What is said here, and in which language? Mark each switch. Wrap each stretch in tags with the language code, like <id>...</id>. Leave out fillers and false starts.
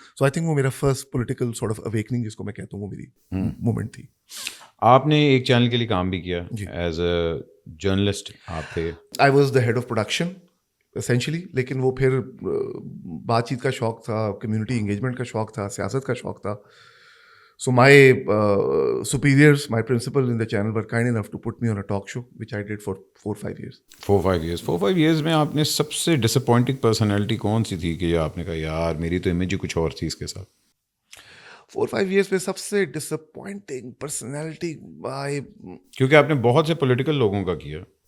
<en>so I think</en> <ur>وہ میرا</ur> <en>first political sort of awakening</en> <ur>جس کو میں کہتا ہوں, وہ میری مومنٹ تھی. آپ نے ایک چینل کے لیے کام بھی کیا</ur> <en>as a journalist,</en> <ur>آپ تھے.</ur> <en>I was the head of production essentially,</en> <ur>لیکن وہ پھر بات چیت کا شوق تھا,</ur> <en>community engagement</en> <ur>کا شوق تھا, سیاست کا شوق تھا.</ur> <en>So my superiors, my principal in the channel were kind enough to put me on a talk show, which I did for 4-5 years. 4-5 years</en> <ur>میں آپ نے سب سے</ur> <en>disappointing personality</en> <ur>کون سی تھی کہ آپ نے کہا یار میری تو امیج ہی کچھ اور تھی اس کے ساتھ؟</ur> <en>4-5 years</en> <ur>میں سب سے</ur> <en>disappointing personality,</en> <ur>کیونکہ آپ نے بہت سے پولیٹیکل لوگوں کا کیا.</ur>